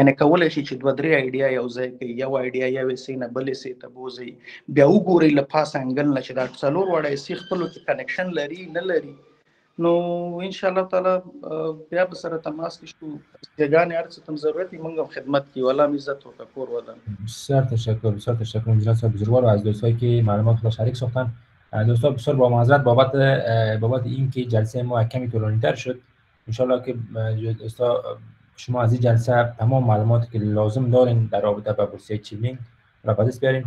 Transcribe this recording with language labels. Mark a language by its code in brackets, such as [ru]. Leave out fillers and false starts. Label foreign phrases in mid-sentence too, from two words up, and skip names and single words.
[ps] یعنی کولی شي چې 2-3 آیډیا یو ځای کوي، یو آیډیا یو ایسې نه بل ایسې ته بوځئ، بیا وګورئ له پاس انګل نه چې دا 4 واړه ایسې خپلو کې کنیکشن لري نه لري. نو [ar] ان شاء الله تعالی [ps] بیا به سره تماس کې شو، ځګانې هر څه تم ضرورت موږ هم خدمت کی، والا عزت و کور ودان. [fa] بسیار تشکر جناب صاحب بزرگوار از دوستایی که معلومات را شریک ساختن. دوستان بسیار با معذرت بابت اینکه جلسه ما کمی طولانی تر شد، انشالله که شما از این جلسه تمام معلوماتی که لازم دارین در رابطه با بورسیه چیولینگ را به دست بیارین.